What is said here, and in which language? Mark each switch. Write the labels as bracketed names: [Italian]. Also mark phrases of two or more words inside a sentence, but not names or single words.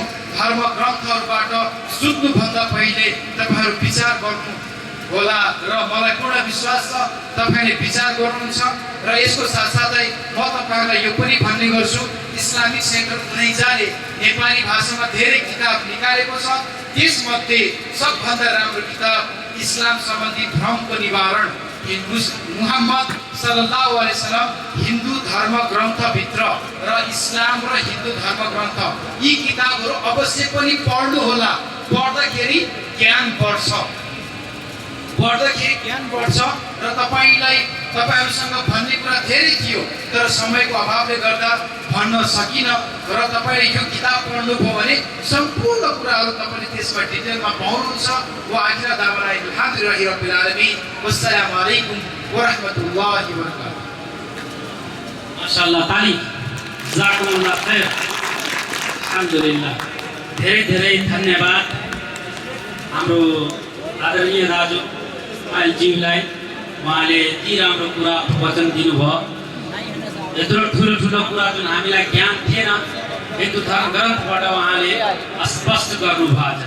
[Nepali] धर्म ग्रन्थहरूबाट सुत्नुभन्दा पहिले तपाईँहरू विचार गर्नु होला र मलाई पूर्ण विश्वास छ तपाईँले विचार गर्नुहुन्छ। र यसको साथसाथै म तपाईँहरूलाई यो पनि भन्ने गर्छु, इस्लामिक सेन्टर उनैजाले नेपाली भाषामा धेरै किताब निकालेको छ। त्यसमध्ये सबभन्दा राम्रो किताब इस्लाम सम्बन्धी भ्रमको निवारण, मुहम्मद [Arabic] صلى الله عليه وسلم [Nepali] हिन्दू धर्म ग्रन्थभित्र र इस्लाम र हिन्दू धर्म ग्रन्थ, यी किताबहरू अवश्य पनि पढ्नु होला। पढ्दाखेरि ज्ञान बढ्छ, र तपाईँहरूसँग भन्ने कुरा धेरै थियो, तर समयको अभावले गर्दा भन्न सकिनँ। र तपाईँले यो किताब पढ्नुभयो भने सम्पूर्ण कुराहरू तपाईँले त्यसमा डिटेलमा पाउनुहुन्छ। [Arabic] و آخر دعوانا الحمد لله رب العالمين والسلام عليكم ورحمة الله وبركاته. माशाअल्लाह, ताली, جزاكم الله خير. अल्हम्दुलिल्लाह, [Nepali] धेरै धेरै धन्यवाद हाम्रो आदरणीय दाजु इस्माइलज्यूलाई। उहाँले यति राम्रो कुरा वचन दिनुभयो। यत्रो ठुलो ठुलो कुरा जुन हामीलाई ज्ञान थिएन, हिन्दू धर्म ग्रन्थबाट उहाँले स्पष्ट गर्नुभएको छ।